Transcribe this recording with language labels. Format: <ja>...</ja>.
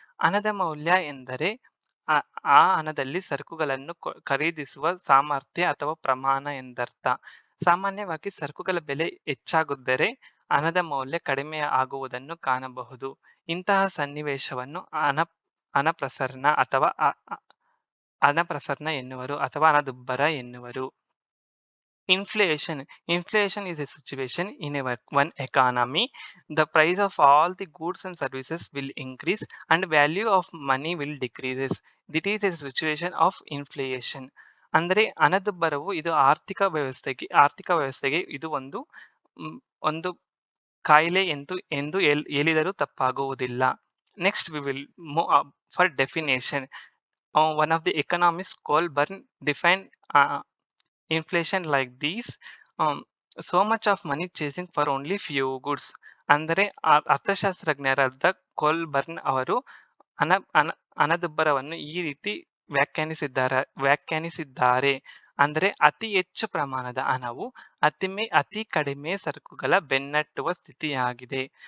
<kn>ಹಣದ ಮೌಲ್ಯ ಎಂದರೆ ಆ ಹಣದಲ್ಲಿ ಸರಕುಗಳನ್ನು ಖರೀದಿಸುವ ಸಾಮರ್ಥ್ಯ ಅಥವಾ ಪ್ರಮಾಣ ಎಂದರ್ಥ. ಸಾಮಾನ್ಯವಾಗಿ ಸರಕುಗಳ ಬೆಲೆ ಹೆಚ್ಚಾಗುತ್ತದೆ, ಹಣದ ಮೌಲ್ಯ ಕಡಿಮೆ ಆಗುವುದನ್ನು ಕಾಣಬಹುದು. ಇಂತಹ ಸನ್ನಿವೇಶವನ್ನು ಹಣಪ್ರಸರಣ ಅಥವಾ ಹಣಪ್ರಸರಣ ಎನ್ನುವರು ಅಥವಾ ಹಣದುಬ್ಬರ ಎನ್ನುವರು.</kn> <en>Inflation is a situation in one economy. The price of all the goods and services will increase and value of money will decreases. This is a situation of inflation.</en> <kn>ಅಂದರೆ ಹಣದುಬ್ಬರವು ಇದು ಆರ್ಥಿಕ ವ್ಯವಸ್ಥೆಗೆ ಇದು ಒಂದು ಕಾಯಿಲೆ ಎಂದು ಹೇಳಿದರೂ ತಪ್ಪಾಗುವುದಿಲ್ಲ.</kn> <en>Next we will move for definition. One of the economists, Colburn, defined inflation like this: so much of money chasing for only few goods.</en> <kn>ಅಂದರೆ ಅರ್ಥಶಾಸ್ತ್ರಜ್ಞರಾದ ಕೋಲ್ಬರ್ನ್ ಅವರು ಹಣದುಬ್ಬರವನ್ನು ಈ ರೀತಿ ವ್ಯಾಖ್ಯಾನಿಸಿದ್ದಾರೆ. ಅಂದರೆ ಅತಿ ಹೆಚ್ಚು ಪ್ರಮಾಣದ ಹಣವು ಅತಿ ಕಡಿಮೆ ಸರಕುಗಳ ಬೆನ್ನಟ್ಟುವ ಸ್ಥಿತಿಯಾಗಿದೆ.</kn>